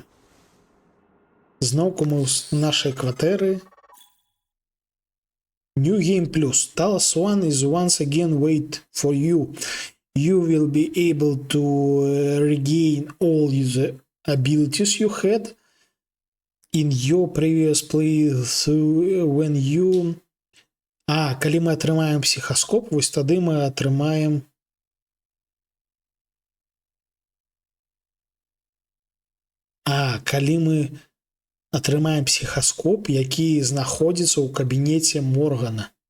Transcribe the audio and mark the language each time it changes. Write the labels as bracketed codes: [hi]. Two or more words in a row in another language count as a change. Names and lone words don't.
[be] Зноўку мы ў нашай кватэры. [en] New Game Plus. Talos One is once again wait for you. You will be able to regain all the abilities you had in your previous playthrough when you... [be] калі мы атрымаем псіхаскоп, вось тады мы атрымаем... калі мы атрымаем псіхаскоп, які знаходзіцца ў кабінеце Моргана.